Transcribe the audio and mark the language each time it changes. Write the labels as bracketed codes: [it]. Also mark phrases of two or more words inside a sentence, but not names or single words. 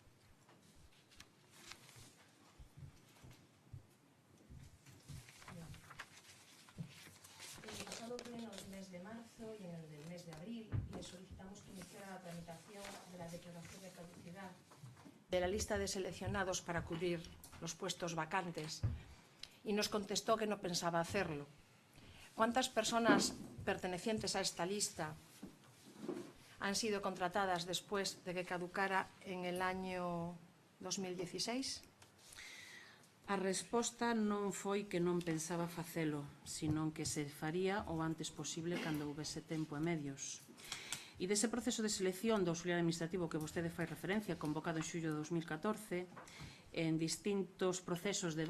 [es] El pasado pleno del mes de marzo y en el del mes de abril le solicitamos que iniciara la tramitación de la declaración de caducidad de la lista de seleccionados para cubrir los puestos vacantes y nos contestó que no pensaba hacerlo. ¿Cuántas personas pertenecientes a esta lista han sido contratadas después de que caducara en el año 2016? [gl] A resposta non foi que non pensaba facelo, senón que se faría o antes posible cando houvese tempo e medios. E dese proceso de selección do auxiliar administrativo que vostede fai referencia, convocado en xullo de 2014, en distintos procesos de